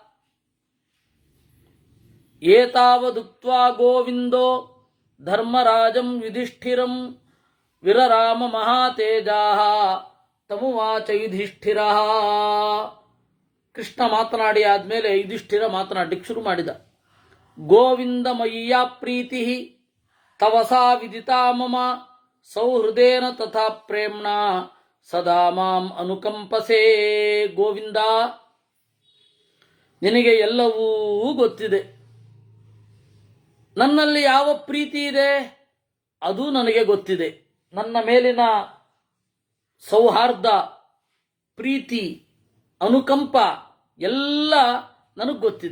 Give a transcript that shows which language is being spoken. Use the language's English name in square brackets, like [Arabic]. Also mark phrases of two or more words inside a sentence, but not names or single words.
[Sanskrit] ಏತಾವದುಕ್ತ್ವಾ ಗೋವಿಂದೋ ಧರ್ಮರಾಜಂ ಯುಧಿಷ್ಠಿರಂ ವಿರರಾಮ ಮಹಾತೇಜಾಃ ತಮುವಾಚ ಯುಧಿಷ್ಠಿರಃ. [Kannada] ಕೃಷ್ಣ ಮಾತನಾಡಿ ಆದ್ಮೇಲೆ ಯುಧಿಷ್ಠಿರ ಮಾತನಾಡಲಿಕ್ಕೆ ಶುರು ಮಾಡಿದ. [Sanskrit] ಗೋವಿಂದ ಮಯ್ಯ ಪ್ರೀತಿ ತವಸಾ ವಿದಿತಾ ಮಮ ಸೌಹೃದೇನ ತಥಾ ಪ್ರೇಮ್ಣ ಸದಾ ಮಾಂ ಅನುಕಂಪಸೇ. [Kannada] ಗೋವಿಂದ, ನಿನಗೆ ಎಲ್ಲವೂ ಗೊತ್ತಿದೆ. ನನ್ನಲ್ಲಿ ಯಾವ ಪ್ರೀತಿ ಇದೆ ಅದು ನನಗೆ ಗೊತ್ತಿದೆ. ನನ್ನ ಮೇಲಿನ ಸೌಹಾರ್ದ, ಪ್ರೀತಿ, ಅನುಕಂಪ ಎಲ್ಲ ನನಗೆ ಗೊತ್ತಿದೆ.